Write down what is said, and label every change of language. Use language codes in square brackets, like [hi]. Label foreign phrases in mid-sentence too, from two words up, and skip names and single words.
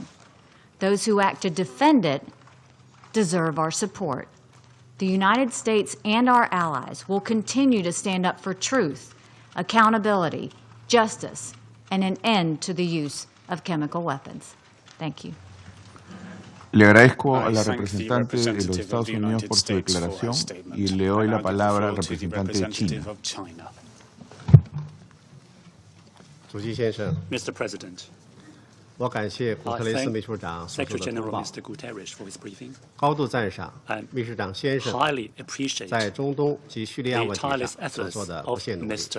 [en] Those who act to defend it deserve our support. The United States and our allies will continue to stand up for truth, accountability, justice, and an end to the use of chemical weapons. Thank you. [es] Le agradezco a la representante de los Estados Unidos por su declaración y le doy la palabra al representante de China. [en] Mr. President, [zh] 我感谢古特雷斯秘书长所做的通报，高度赞赏秘书长先生在中东及叙利亚问题上所做的不懈努力。